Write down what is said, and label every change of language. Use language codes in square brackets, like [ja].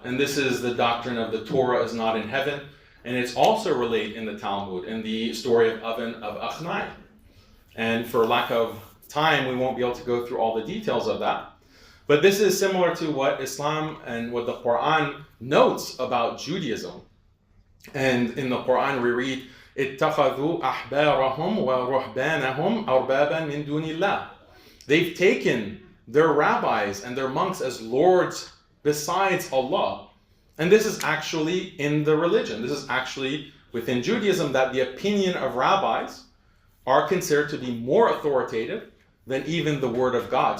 [en] And this is the doctrine of the Torah is not in heaven. And it's also related in the Talmud, in the story of Oven of Achnai. And for lack of time, we won't be able to go through all the details of that. But this is similar to what Islam and what the Quran notes about Judaism. And in the Quran we read, [ar] اتخذوا أحبارهم ورهبانهم أربابا من دون الله. [en] They've taken their rabbis and their monks as lords besides Allah. And this is actually in the religion. This is actually within Judaism, that the opinion of rabbis are considered to be more authoritative than even the word of God.